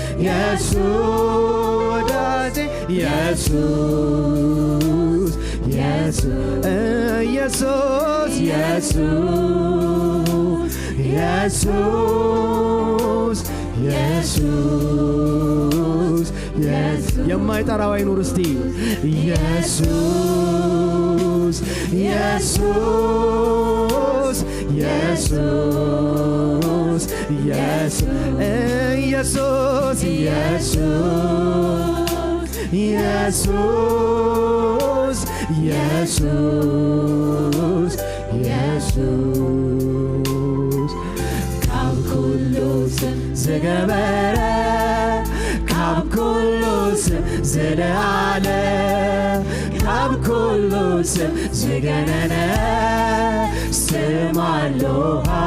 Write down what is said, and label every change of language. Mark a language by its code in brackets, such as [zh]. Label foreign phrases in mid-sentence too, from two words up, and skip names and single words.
[am] ኢየሱስ ወዳጄ ኢየሱስ ኢየሱስ ኢየሱስ ኢየሱስ ኢየሱስ ኢየሱስ የማይጠራው አይኑር እስቲ ኢየሱስ ኢየሱስ ኢየሱስ ኢየሱስ ኢየሱስ [ti] ኢየሱስ ኢየሱስ ኢየሱስ ካብ ኩሉ ስም ዝገበረ ካብ ኩሉ ስም ዝለዓለ ካብ ኩሉ ስም ዝገነነ ስም ኣለሃ